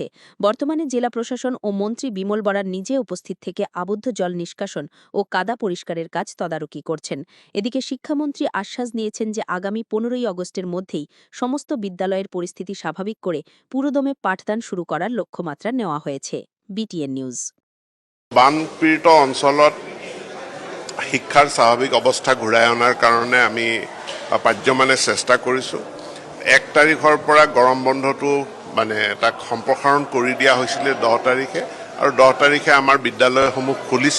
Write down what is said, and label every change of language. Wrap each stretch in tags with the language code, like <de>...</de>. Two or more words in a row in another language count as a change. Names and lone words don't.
<bn>বর্তমানে জেলা প্রশাসন ও মন্ত্রী বিমল বরার নিজে উপস্থিত থেকে আবদ্ধ জল নিষ্কাশন ও কাদা পরিষ্কারের কাজ তদারকি করছেন। এদিকে শিক্ষামন্ত্রী আশ্বাস দিয়েছেন যে আগামী 15ই আগস্টের মধ্যেই সমস্ত বিদ্যালয়ের পরিস্থিতি স্বাভাবিক করে পুরোদমে পাঠদান শুরু করার লক্ষ্যমাত্রা নেওয়া হয়েছে। বিটিএন নিউজ।</bn> <as>বানপীড়িত অঞ্চলত শিক্ষাৰ স্বাভাৱিক অৱস্থা ঘূৰাই অনাৰ কাৰণে আমি পাৰ্যমানে চেষ্টা কৰিছোঁ। 1 তাৰিখৰ পৰা গৰম বন্ধটো মানে তাক সম্প্ৰসাৰণ কৰি দিয়া হৈছিলে 10 তাৰিখে, আৰু 10 তাৰিখে আমাৰ বিদ্যালয়সমূহ খুলিছে।</as>